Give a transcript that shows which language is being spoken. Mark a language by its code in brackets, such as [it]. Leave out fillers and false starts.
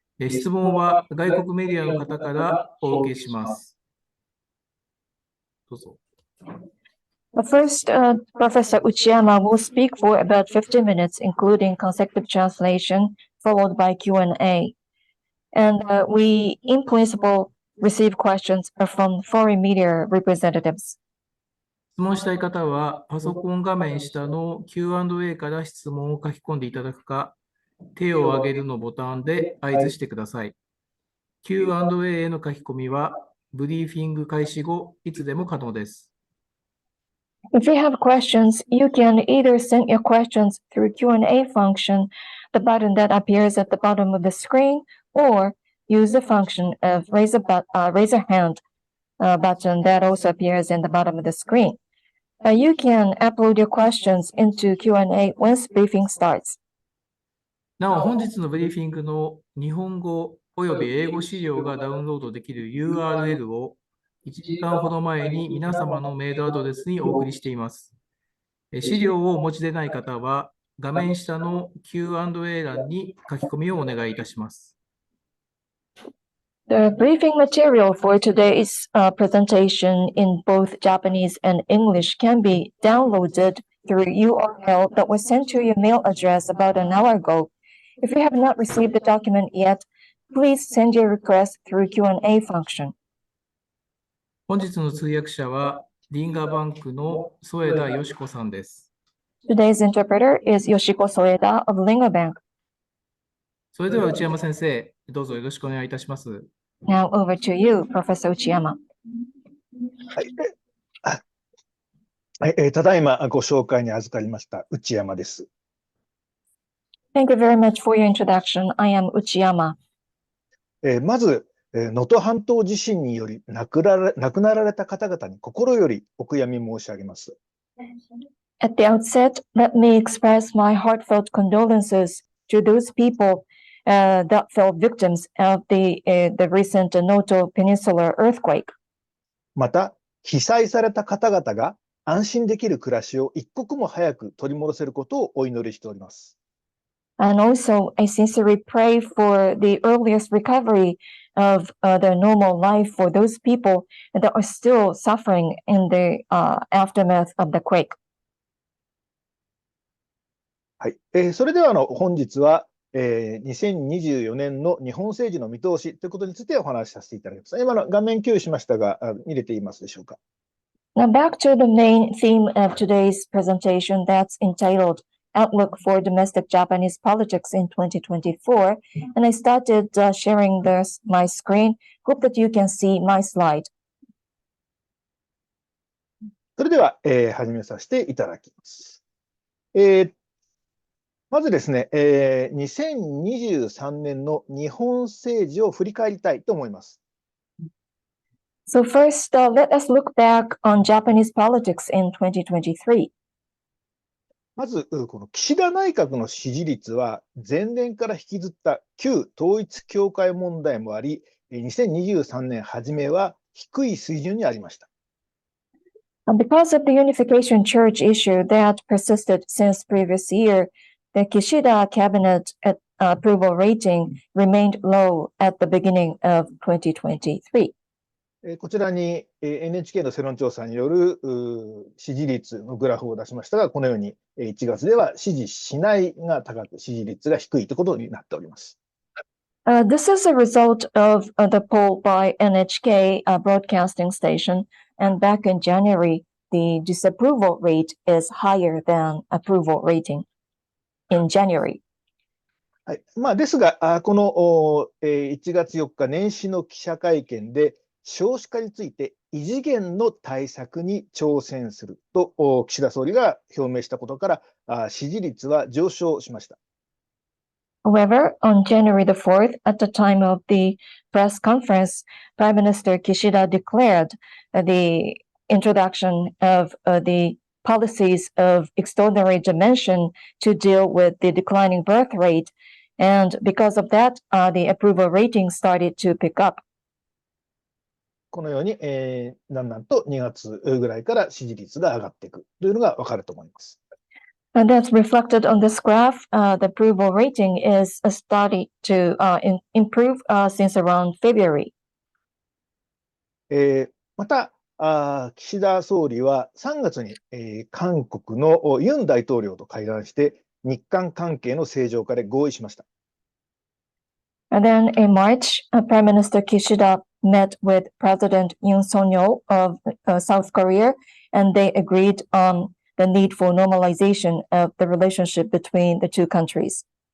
[ja] 質問は外国メディアの方からお受けします。どうぞ。 [en] But first, Professor Uchiyama will speak for about 50 minutes, including consecutive translation, followed by Q&A. And we, in principle, receive questions from foreign media representatives. [ja] 質問したい方は、パソコン画面下の Q&A から質問を書き込んでいただくか、手を挙げるのボタンで合図してください。 Q&A への書き込みは、ブリーフィング開始後、いつでも可能です。 [en] If you have questions, you can either send your questions through Q&A function, the button that appears at the bottom of the screen, or use the function of raise a hand button that also appears in the bottom of the screen. You can upload your questions into Q&A once briefing starts. [ja] なお、本日のブリーフィングの日本語および英語資料がダウンロードできる URL を1時間ほど前に皆様のメールアドレスにお送りしています。資料をお持ちでない方は、画面下の Q&A 欄に書き込みをお願いいたします。 [en] The briefing material for today's presentation in both Japanese and English can be downloaded through URL that was sent to your mail address about an hour ago. If you have not received the document yet, please send your request through Q&A function. [ja] 本日の通訳者は、リンガバンクの添田よし子さんです。 [en] Today's interpreter is Yoshiko Soeda of Lingo Bank. [ja] それでは内山先生、どうぞよろしくお願いいたします。 [en] Now over to you, Professor Uchiyama. [ja] はい、ただいまご紹介に預かりました内山です。 [en] Thank you very much for your introduction. I am Uchiyama. [ja] まず、能登半島地震により亡くなられた方々に心よりお悔やみ申し上げます。 [en] At the outset, let me express my heartfelt condolences to those people that fell victims of the recent Noto Peninsula earthquake. [ja] また、被災された方々が安心できる暮らしを一刻も早く取り戻せることをお祈りしております。 [en] And also, I sincerely pray for the earliest recovery of the normal life for those people that are still suffering in the aftermath of the quake. [ja] はい、それでは本日は、2024年の日本政治の見通しということについてお話しさせていただきます。今の画面共有しましたが、見れていますでしょうか。 [en] Now back to the main theme of today's presentation that's entitled Outlook for Domestic Japanese Politics in 2024. And I started sharing my screen. Hope that you can see my slide. [ja] それでは、始めさせていただきます。まずですね、2023年の日本政治を振り返りたいと思います。 [en] So first, let us look back on Japanese politics in 2023. [ja] まず、この岸田内閣の支持率は前年から引きずった旧統一教会問題もあり、2023年初めは低い水準にありました。 [en] Because of the unification church issue that persisted since previous year, the Kishida cabinet approval rating remained low at the beginning of 2023. [ja] こちらに NHK の世論調査による支持率のグラフを出しましたが、このように1月では支持しないが高く、支持率が低いということになっております。 [en] This is a result of the poll by NHK broadcasting station, and back in January, the disapproval rate is higher than approval rating in January. [ja] はい、ですが、この1月4日年始の記者会見で、少子化について異次元の対策に挑戦すると岸田総理が表明したことから支持率は上昇しました。 [en] However, on January the 4th, at the time of the press conference, Prime Minister Kishida declared the introduction of the policies of extraordinary dimension to deal with the declining birth rate. And because of that, the approval rating started to pick up. [ja] このように、だんだんと2月ぐらいから支持率が上がっていくというのがわかると思います。 [en] And that's reflected on this graph. The approval rating is starting to improve since around February. [ja] また、岸田総理は3月に、韓国のユン大統領と会談して日韓関係の正常化で合意しました。 [en] And then in March, Prime Minister Kishida met with President Yoon Suk-yeol of South Korea, and they agreed on the need for normalization of the relationship between the two countries.